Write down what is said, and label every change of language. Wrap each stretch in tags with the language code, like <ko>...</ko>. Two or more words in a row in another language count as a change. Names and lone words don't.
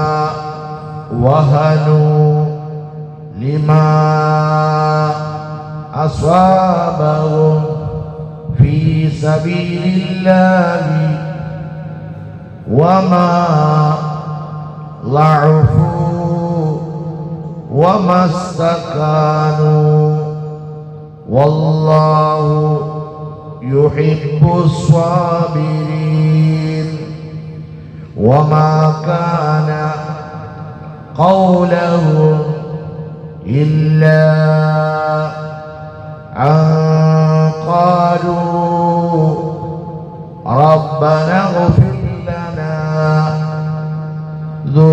<ar>وهنوا لما أصابهم في سبيل الله وما ضعفوا وما استكانوا والله يحب الصابرين. وما كان قولهم إلا أن قالوا ربنا اغفر لنا</ar>